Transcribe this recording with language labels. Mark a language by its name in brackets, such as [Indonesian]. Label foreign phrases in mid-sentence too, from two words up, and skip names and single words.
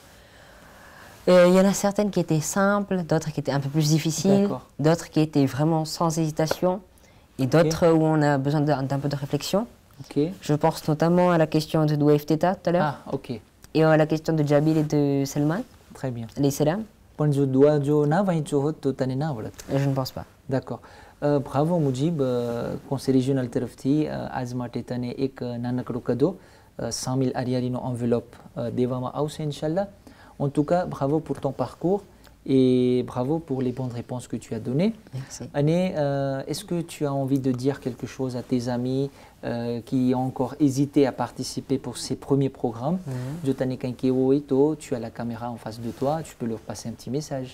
[French] Il y en a certaines qui étaient simples, d'autres qui étaient un peu plus difficiles, d'autres qui étaient vraiment sans hésitation, et d'autres où on a besoin d'un peu de réflexion. Je pense notamment à la question de Douaif Teta tout à l'heure. Ah, ok. Et à la question de Jabil et de Salman. Très bien. Les salam. Je ne pense pas. D'accord. Bravo Moujib, conseil régional Terfti, Azma Tetane ek Nanakro Kado, 100 000 Ariarino enveloppe Devama House, [Arabic] إن شاء الله. [French] En tout cas, bravo pour ton parcours et bravo pour les bonnes réponses que tu as données. Merci. Anne, est-ce que tu as envie de dire quelque chose à tes amis qui ont encore hésité à participer pour ces premiers programmes? Tu as la caméra en face de toi, tu peux leur passer un petit message.